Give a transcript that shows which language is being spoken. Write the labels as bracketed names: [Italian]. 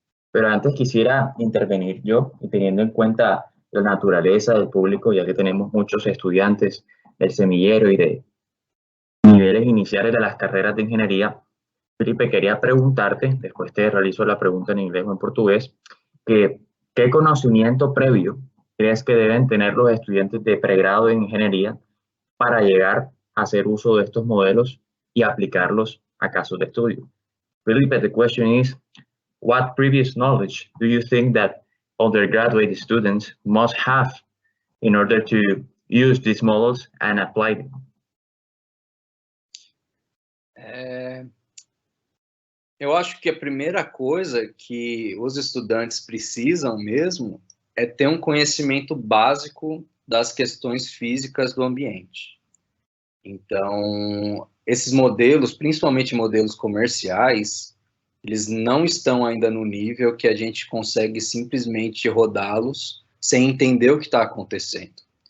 [Spanish] Pero antes quisiera intervenir yo, y teniendo en cuenta la naturaleza del público, ya que tenemos muchos estudiantes del semillero y de niveles iniciales de las carreras de ingeniería, Felipe, quería preguntarte, después te realizo la pregunta en inglés o en portugués, que ¿qué conocimiento previo crees que deben tener los estudiantes de pregrado en ingeniería para llegar a hacer uso de estos modelos y aplicarlos a casos de estudio? [English] Felipe, the question is, what previous knowledge do you think that undergraduate students must have in order to use these models and apply them? [Portuguese] Eu acho que a primeira coisa que os estudantes precisam mesmo é ter um conhecimento básico das questões físicas do ambiente. Então, esses modelos, principalmente modelos comerciais, eles não estão ainda no nível que a gente consegue simplesmente rodá-los sem entender o que está acontecendo.